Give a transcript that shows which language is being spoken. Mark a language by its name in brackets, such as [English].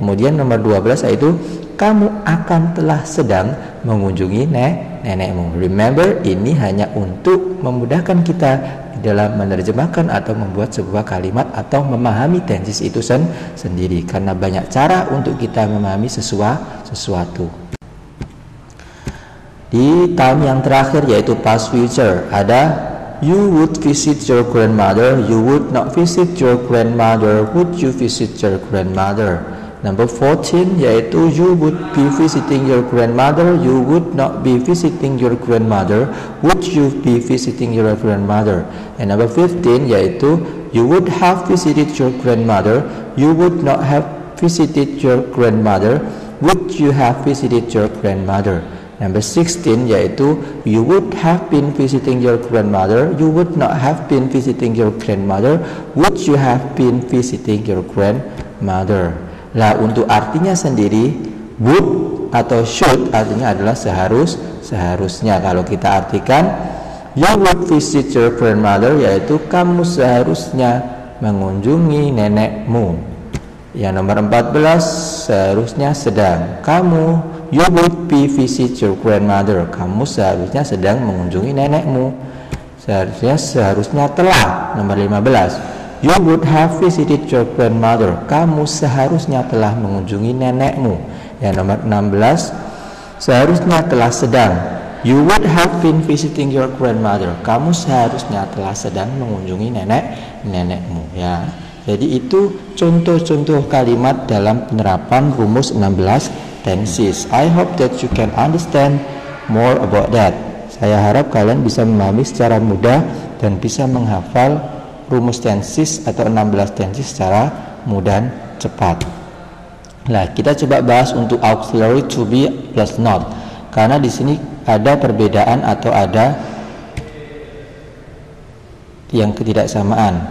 [Indonesian] Kemudian nomor 12 yaitu kamu akan telah sedang mengunjungi nenekmu. [English] Remember, [Indonesian] ini hanya untuk memudahkan kita di dalam menerjemahkan atau membuat sebuah kalimat atau memahami tenses itu sendiri, karena banyak cara untuk kita memahami sesuatu. Di tahun yang terakhir yaitu [English] past future, [Indonesian] ada [English] you would visit your grandmother, you would not visit your grandmother, would you visit your grandmother. Number 14 [Indonesian] yaitu [English] you would be visiting your grandmother, you would not be visiting your grandmother, would you be visiting your grandmother. And number 15 [Indonesian] yaitu [English] you would have visited your grandmother, you would not have visited your grandmother, would you have visited your grandmother. Number 16 [Indonesian] yaitu [English] you would have been visiting your grandmother, you would not have been visiting your grandmother, would you have been visiting your grandmother. [Indonesian] Nah, untuk artinya sendiri, would atau should artinya adalah seharusnya. Kalau kita artikan [English] you would visit your grandmother, [Indonesian] yaitu kamu seharusnya mengunjungi nenekmu. Yang nomor 14 seharusnya sedang, kamu [English] you would be visit your grandmother, [Indonesian] kamu seharusnya sedang mengunjungi nenekmu. Seharusnya telah. Nomor 15 [English] you would have visited your grandmother, [Indonesian] kamu seharusnya telah mengunjungi nenekmu. Yang nomor 16 seharusnya telah sedang, [English] you would have been visiting your grandmother, [Indonesian] kamu seharusnya telah sedang mengunjungi nenekmu ya. Jadi itu contoh-contoh kalimat dalam penerapan rumus 16 tenses. [English] I hope that you can understand more about that. [Indonesian] Saya harap kalian bisa memahami secara mudah dan bisa menghafal rumus tenses atau 16 tenses secara mudah dan cepat. Nah, kita coba bahas untuk auxiliary to be plus not. Karena di sini ada perbedaan atau ada yang ketidaksamaan.